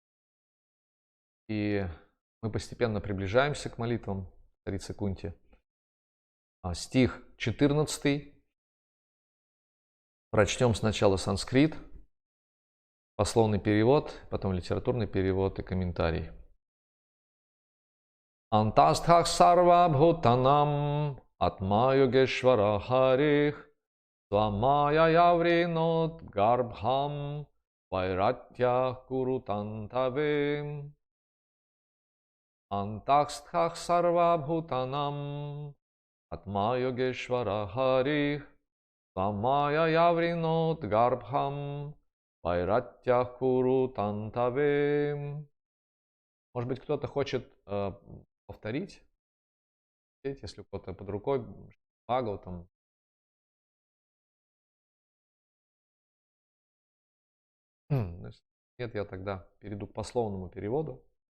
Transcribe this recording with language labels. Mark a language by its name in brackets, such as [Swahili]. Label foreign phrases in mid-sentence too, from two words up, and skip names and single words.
[Russian] И мы постепенно приближаемся к молитвам царицы Кунти. Стих 14. Прочтем сначала санскрит, пословный перевод, потом литературный перевод и комментарий. [Sanskrit] अन्तःस्थः सर्व भूतानाम् आत्मा योगेश्वरो हरिः स्वमाया यावृणोद् गर्भं वैराट्याः कुरुतन्तवे. अन्तःस्थः सर्व भूतानाम् आत्मा योगेश्वरो हरिः स्वमाया यावृणोद् गर्भं वैराट्याः कुरुतन्तवे. [Russian] Может быть, кто-то хочет повторить, если у кого-то под рукой Бхагаватам. Нет, я тогда перейду к пословному переводу.